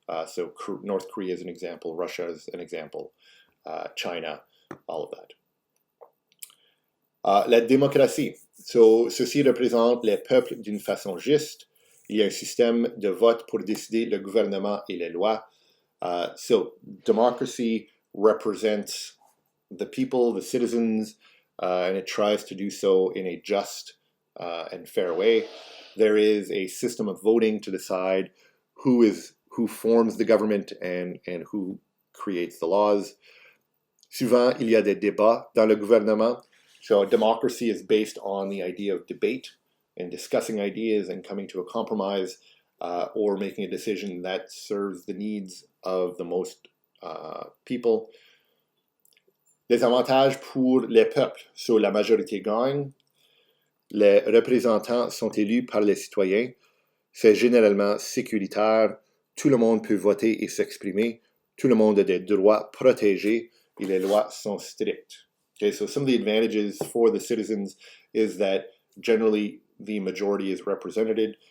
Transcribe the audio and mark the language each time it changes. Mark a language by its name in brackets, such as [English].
[English] So North Korea is an example, Russia is an example, China, all of that. [French] La démocratie. So, ceci représente les peuples d'une façon juste. Il y a un système de vote pour décider le gouvernement et les lois. [English] So democracy represents the people, the citizens, and it tries to do so in a just and fair way. There is a system of voting to decide who forms the government and who creates the laws. [French] Souvent, il y a des débats dans le gouvernement. [English] So democracy is based on the idea of debate and discussing ideas and coming to a compromise or making a decision that serves the needs of the most people. [French] Les avantages pour les peuples. So la majorité gagne. Les représentants sont élus par les citoyens. C'est généralement sécuritaire. Tout le monde peut voter et s'exprimer. Tout le monde a des droits protégés et les lois sont strictes. [English] Okay, so some of the advantages for the citizens is that generally the majority is represented.